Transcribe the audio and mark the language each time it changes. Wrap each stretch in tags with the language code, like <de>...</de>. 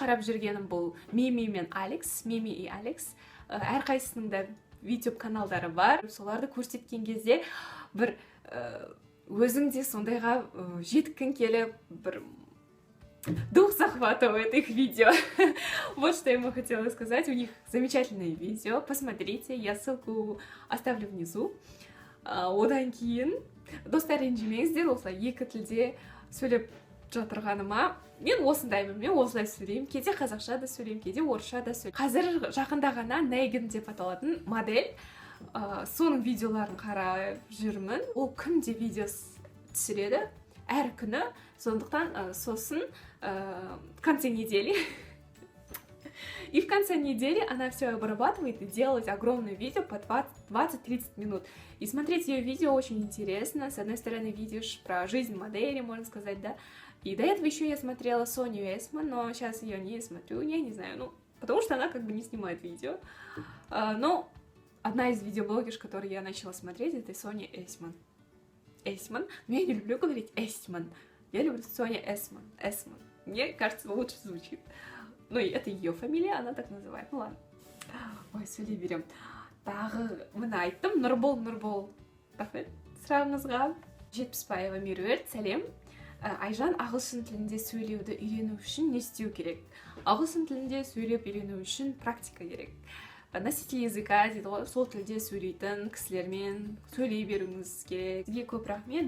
<kk>Қарап жүргенім бұл Мими мен Алекс, Мими и Алекс. Әрқайсысының да видео каналдары бар. Соларды көрсеткен кезде бір өзіңде сондайға жеткің келіп, бір</kk> <ru>дух захватывает их видео. Вот что я ему хотела сказать. У них замечательное видео. Посмотрите, я ссылку оставлю внизу.</ru> <kk>Одан кейін достар ренжімеңіздер, осылай екі тілде сөйлеп жатырғаныма. Мен осындаймын, мен осылай сөйлеймін, кейде қазақша да сөйлеймін, кейде орысша да сөйлеймін. Қазір жақында ғана Нейгін деп аталатын модель, соның видеоларын қарап жүрмін. Ол күнде видео түсіреді, әр күні. Сондықтан сосын</kk> <ru>в конце недели и в конце недели она все обрабатывает и делает огромное видео по 20-30 минут. И смотреть ее видео очень интересно. С одной стороны, видишь про жизнь модели, можно сказать, да. И до этого еще я смотрела Соню Эсман, но сейчас ее не смотрю, я не знаю, потому что она как бы не снимает видео. Но одна из видеоблогерш, которую я начала смотреть, это Соня Эсман. Эсман. Но я не люблю говорить Эсман. Я люблю Соня Эсман. Эсман. Мне кажется, лучше звучит. Ну, и это ее фамилия, она так называет. Ну ладно.</ru> <kk>Ой, сөйлей берем. Тағы мына айттым, Нұрбол. Рахмет сұрағыңызға. Жетпісбаева Меруерт, сәлем. Айжан, ағылшын тілінде сөйлеуді үйрену үшін не істеу керек? Ағылшын тілінде сөйлеп үйрену үшін практика керек.</kk> <ru>Носитель языка</ru> <kk>дейді ғой, сол тілде сөйлейтін кісілермен сөйлей беруіңіз керек. Сізге көп рахмет.</kk>